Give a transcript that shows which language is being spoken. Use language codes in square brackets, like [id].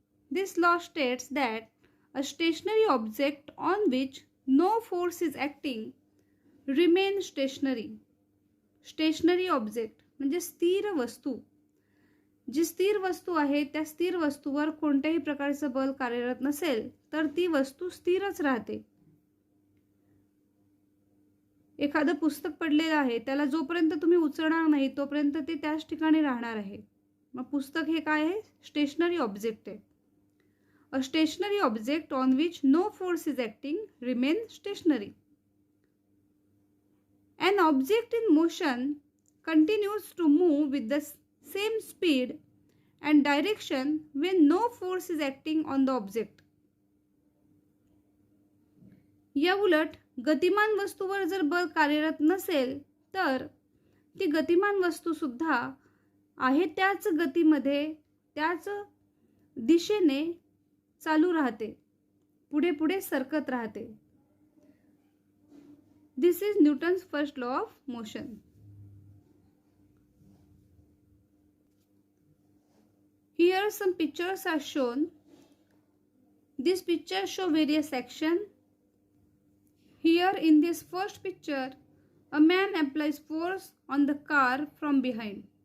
[en] This law states that a stationary object on which no force is acting remains stationary. [mr] Stationary object म्हणजे स्थिर वस्तू. जी स्थिर वस्तू आहे त्या स्थिर वस्तूवर कोणत्याही प्रकारचं बल कार्यरत नसेल तर ती वस्तू स्थिरच राहते. एखादं पुस्तक पडलेलं आहे त्याला जोपर्यंत तुम्ही उचलणार नाही तोपर्यंत ते त्याच ठिकाणी राहणार आहे. मग पुस्तक हे काय आहे? स्टेशनरी ऑब्जेक्ट आहे. [en] A stationary object on which no force is acting remain stationary. An object in motion continues to move with the same speed and direction when no force is acting on the object. [mr] या उलट गतिमान वस्तूवर जर बल कार्यरत नसेल तर ती गतिमान वस्तू सुद्धा आहे त्याच गतीमध्ये त्याच दिशेने चालू राहते, पुढे पुढे सरकत राहते. [en] This is Newton's first law of motion. Here some pictures are shown. These pictures show various action. Here in this first picture, a man applies force on the car from behind.